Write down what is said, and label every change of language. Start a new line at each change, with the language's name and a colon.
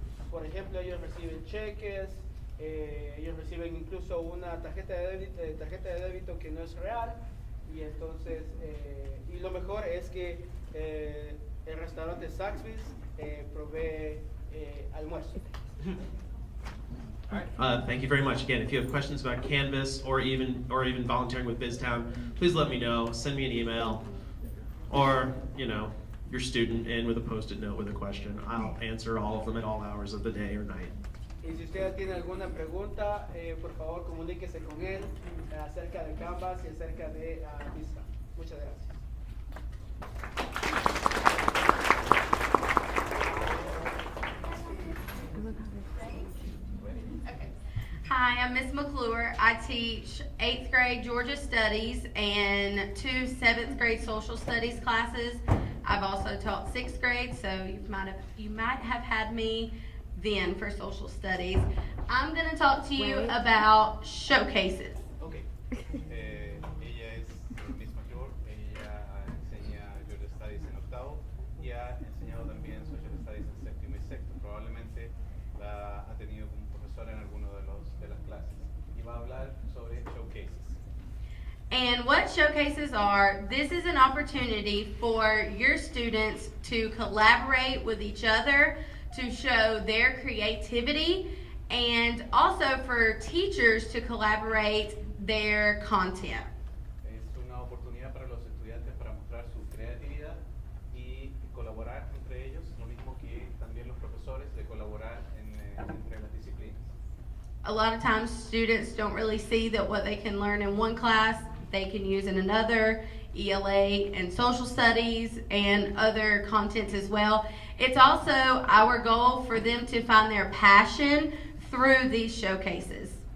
Spanish: Por ejemplo, ellos reciben cheques, ellos reciben incluso una tarjeta de débito que no es real, y entonces y lo mejor es que el restaurante Zaxby's provee almuerzo.
English: All right. Thank you very much. Again, if you have questions about Canvas or even volunteering with BizTown, please let me know. Send me an email, or your student in with a post-it note with a question. I'll answer all of them at all hours of the day or night.
Spanish: Y si usted tiene alguna pregunta, por favor comuníquese con él acerca de Canvas y acerca de BizTown. Muchas gracias.
English: Hi, I'm Miss McClure. I teach 8th grade Georgia Studies and 2 7th grade Social Studies classes. I've also taught 6th grade, so you might have had me then for Social Studies. I'm going to talk to you about showcases. Okay.
Spanish: Ella es Miss McClure. Ella enseña Georgia Studies en octavo y ha enseñado también Social Studies en séptimo y sexto. Probablemente la ha tenido como profesora en alguno de las clases. Y va a hablar sobre showcases.
English: And what showcases are, this is an opportunity for your students to collaborate with each other, to show their creativity, and also for teachers to collaborate their content.
Spanish: Es una oportunidad para los estudiantes para mostrar su creatividad y colaborar entre ellos, lo mismo que también los profesores de colaborar entre las disciplinas.
English: A lot of times students don't really see that what they can learn in one class, they can use in another, ELA and social studies and other contents as well. It's also our goal for them to find their passion through these showcases.